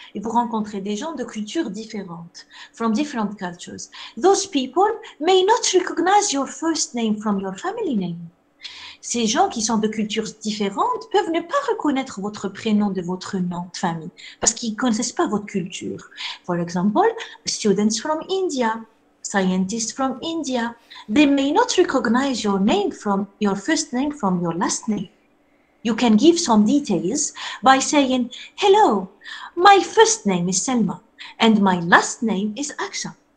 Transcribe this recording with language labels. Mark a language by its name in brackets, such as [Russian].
[French] Et vous rencontrez des gens de cultures différentes, [English] from different cultures. Those people may not recognize your first name from your family name. [French] Ces gens qui sont de cultures différentes peuvent ne pas reconnaître votre prénom de votre nom de famille parce qu'ils ne connaissent pas votre culture. [English] For example, students from India, scientists from India, they may not recognize your name from your first name from your last name. You can give some details by saying, hello, my first name is Selma and my last name is Aksha.